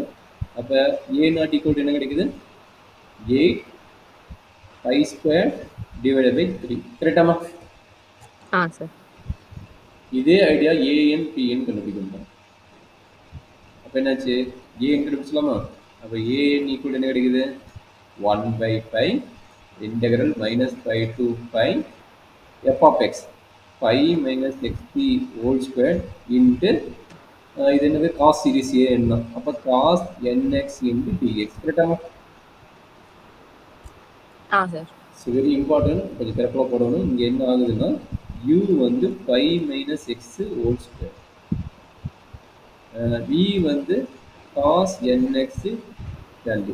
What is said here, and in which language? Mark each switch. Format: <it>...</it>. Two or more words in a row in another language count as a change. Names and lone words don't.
<ta>அப்ப</ta> <en>a naught equal</en> <ta>என்ன கிடைக்குது? 8</ta> <en>pi square divided by</en> <ta>3. கரெக்டாமா? சார். இதே ஐடியா an pn கண்டுபிடிக்கணும். அப்ப என்னாச்சு? an கண்டுபிடிச்சலாமா? அப்ப</ta> <en>an equal</en> <ta>என்ன கிடைக்குது?</ta> <en>1/pi integral -pi to pi f of x pi minus xt whole square into</en> <ta>இது என்னது?</ta> <en>cos series a</en> <ta>என்ன? அப்ப</ta> <en>cos nx into dx. கரெக்டாமா?</en> <ta>சார்.</ta> <en>so very important.</en> <ta>கொஞ்சம் கரெக்டாக போடணும். இங்கே என்ன ஆகுதுன்னா u வந்து</ta> <en>pi minus x whole square,</en> <ta>v வந்து</ta> <en>cos nx value.</en>